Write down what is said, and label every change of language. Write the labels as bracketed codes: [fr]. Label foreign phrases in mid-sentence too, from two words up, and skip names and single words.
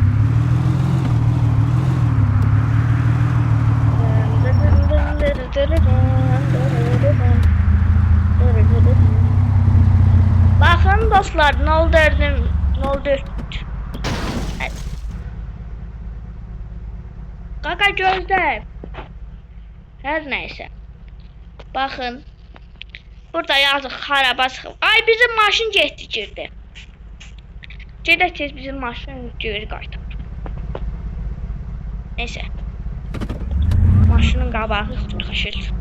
[tr] Bakın dostlar, ne oldu? Kaka gözde. Her neyse. Bakın. [az] Burada yazık haraba sıxıb. Ay, bizim maşın getdi girdi. Gedək tez bizim maşını geri qaytar. Neyse. Maşının qabağı xışır.